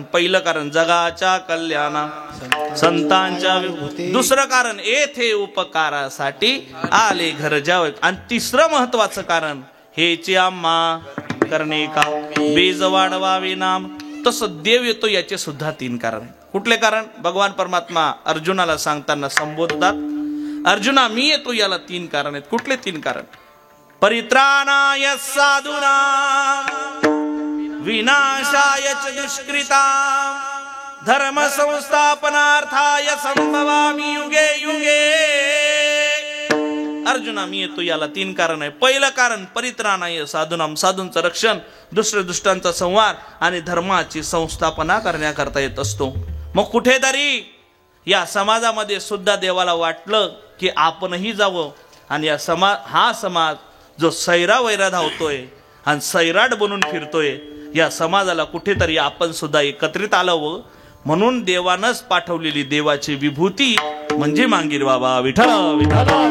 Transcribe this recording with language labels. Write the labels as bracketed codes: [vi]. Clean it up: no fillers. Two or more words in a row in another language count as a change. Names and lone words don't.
[mr] पहिलं कारण जगाच्या कल्याणा संतांच्या विभूती, दुसरं कारण येथे उपकारासाठी आले घर जावे, आणि तिसरं महत्वाचं कारण हेचे आम्हा करणे का बीज वाढवावे नाम. तसं देव येतो याचे सुद्धा 3 कारण. कुठले कारण? भगवान परमात्मा अर्जुनाला सांगताना संबोधतात, अर्जुना मी येतो याला 3 कारण आहेत. कुठले 3 कारण? [sa] परित्राणाय साधूनां विनाशाय च दुष्कृतां धर्म संस्थापनार्थाय संभवामि युगे युगे. [mr] अर्जुना मी येतो याला 3 कारण आहे. पहिलं कारण [sa] परित्राणाय साधूनां, [mr] साधूंचं रक्षण, दुसरे दुष्टांचा संहार आणि धर्माची संस्थापना करण्याकरता येत असतो. मग कुठेतरी या समाजामध्ये सुद्धा देवाला वाटलं की आपणही जावं आणि हा समाज जो सैरा वैरा धावतोय आणि सैराट बनून फिरतोय, या समाजाला कुठेतरी आपण सुद्धा एकत्रित आलावं, म्हणून देवानंच पाठवलेली देवाची विभूती म्हणजे मांगीर बाबा विठ्ठल विठ्ठल.